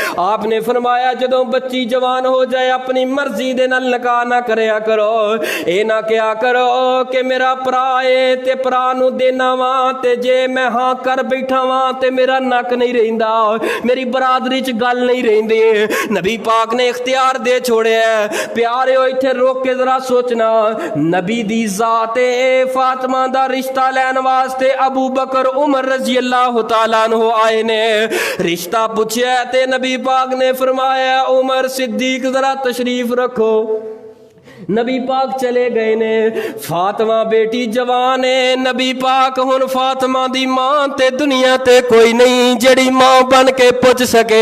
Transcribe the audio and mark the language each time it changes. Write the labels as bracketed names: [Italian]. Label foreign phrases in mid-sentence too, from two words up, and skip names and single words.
[Punjabi] آپنے فرمایا جدوں بچی جوان ہو جائے اپنی مرضی دے نال نکاح نہ کریا کرو، اے نہ کیا کرو کہ میرا بھرا ہے تے بھرا نوں دینا وا، تے جے میں ہاں کر بیٹھا وا تے میرا نک نہیں رہندا، میری برادری چ گل نہیں رہندی. نبی پاک نے اختیار دے چھوڑیا. پیارے ہو ایتھے روک کے ذرا سوچنا، نبی دی ذات فاطمہ دا رشتہ لین واسطے ابو بکر عمر [Arabic] رضي الله تعالى عنه [Punjabi] آئے نے. رشتہ پچھیا تے نبی پاک نے فرمایا، عمر صدیق ذرا تشریف رکھو. نبی پاک چلے گئے نے. فاطمہ بیٹی جوان ہے، نبی پاک ہن فاطمہ دی ماں تے دنیا تے کوئی نہیں جیہڑی ماں بن کے پچھ سکے.